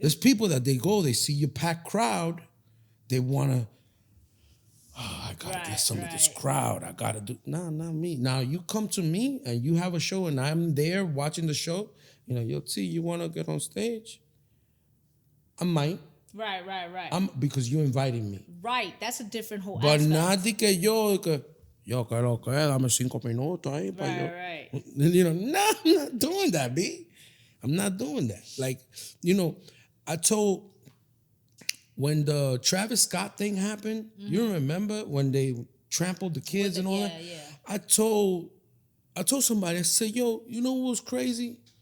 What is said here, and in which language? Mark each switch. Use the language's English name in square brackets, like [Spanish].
[English] There's people that they see your packed crowd, they wanna, I gotta get some of this crowd. I gotta do. Nah, not me. Now you come to me and you have a show and I'm there watching the show. Yo, T, you wanna get on stage? I might. Right. Because you're inviting me. Right, that's a different whole But aspect. not [Spanish] de que yo, que dame 5 minutos ahí. [English] Right. No, I'm not doing that, B. I'm not doing that. Like, I told, when the Travis Scott thing happened, you remember when they trampled the kids and all that? Yeah. I told somebody, I said, yo, you know what was crazy?